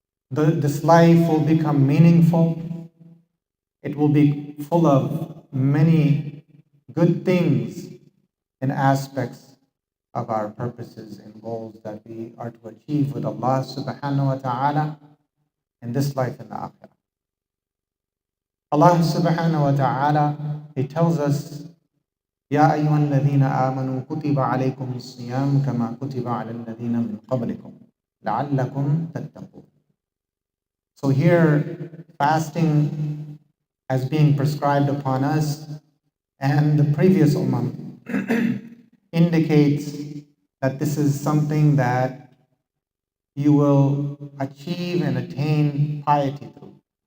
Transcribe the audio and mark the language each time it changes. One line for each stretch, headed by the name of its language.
English: This life will become meaningful. It will be full of many good things and aspects of our purposes and goals that we are to achieve with Allah subhanahu wa ta'ala in this life and the akhirah. Allah subhanahu wa ta'ala, He tells us,
Arabic: يَا أَيُّهَا الَّذِينَ آمَنُوا كُتِبَ عَلَيْكُمُ الصِّيَامُ كَمَا كُتِبَ عَلَى الَّذِينَ مِنْ قَبْلِكُمْ لَعَلَّكُمْ تَتَّقُونَ.
English: So here, fasting as being prescribed upon us and the previous ummah indicates that this is something that you will achieve and attain piety through.